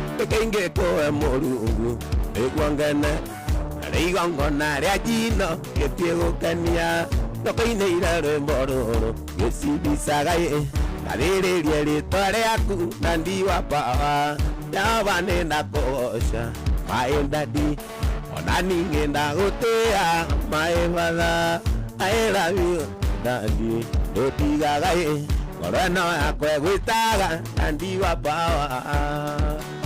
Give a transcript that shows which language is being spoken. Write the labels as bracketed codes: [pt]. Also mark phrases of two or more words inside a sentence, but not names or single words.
[ki] Kaingĩ kũhe Mũrungu nĩguo ngene. Harĩ igongona rĩa njino gĩtiĩ gũkenia. Thoko-inĩ ire rwĩmbo rũrũ gĩcibicaga ĩ. Ngathĩrĩrie rĩtwa rĩaku na ndi wa power. Jehova nĩ ndakũgoca, [en] my daddy. [ki] Ona ningĩ ndagũtĩa, [en] my father. I love you, daddy. [ki] Ndũtigaga ĩ. Ngoro ĩno yakwa ĩgwĩtaga, na ndi wa power.